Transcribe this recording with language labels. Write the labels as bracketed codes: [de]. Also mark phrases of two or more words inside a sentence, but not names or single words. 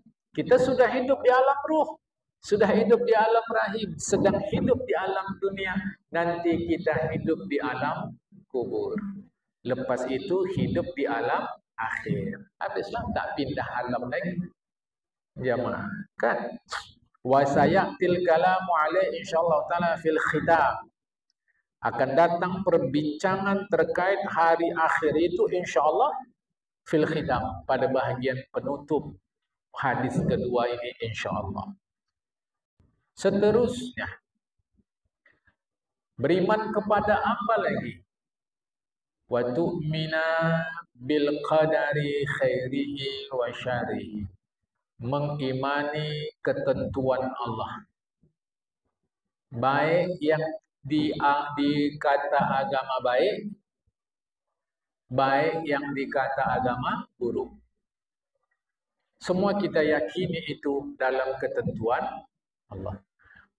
[ms] Kita sudah hidup di alam ruh, sudah hidup di alam rahim, sedang hidup di alam dunia. Nanti kita hidup di alam kubur. Lepas itu hidup di alam akhir. Habislah, tak pindah alam lagi. Jamaah, kan? [ar] وسيأتي الكلام عليه إن شاء الله تعالى في الختام. [ms] Akan datang perbincangan terkait hari akhir itu [ar] إن شاء الله في الختام, [ms] pada bahagian penutup hadis kedua ini [ar] إن شاء الله. [ms] Seterusnya, beriman kepada apa lagi? [ar] وتؤمن بالقدر خيره وشره. [ms] Mengimani ketentuan Allah. Baik yang dikata agama baik, baik yang dikata agama buruk. Semua kita yakini itu dalam ketentuan Allah.